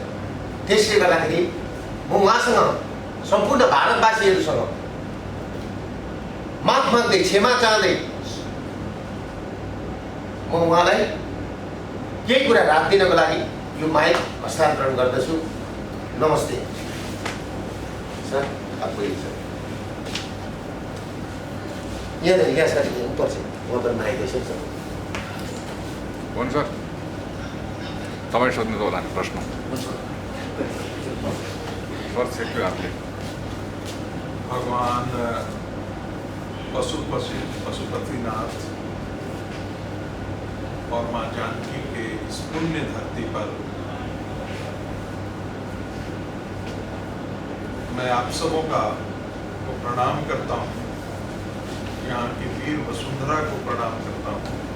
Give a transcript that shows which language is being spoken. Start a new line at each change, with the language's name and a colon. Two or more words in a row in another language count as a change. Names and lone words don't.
Nepali: त्यसले गर्दाखेरि म उहाँसँग सम्पूर्ण भारतवासीहरूसँग माफ माग्दै क्षमा चाहँदै म उहाँलाई केही कुरा राखिदिनको लागि यो माइक हस्तान्तरण गर्दछु।
Hindi: नमस्ते सर, आपको ये सर यहाँ सर ऊपर से वहाँ पर माइक है सर।
Nepali: कौन सर तपाईँ सोध्नु त होला नि प्रश्न सर सेक्यो आपले
Hindi: भगवान पशुपतिनाथ और माँ जानकी के इस पुण्य धरती पर मैं आप सबों का को प्रणाम करता हूँ। यहाँ की वीर वसुंधरा को प्रणाम करता हूँ।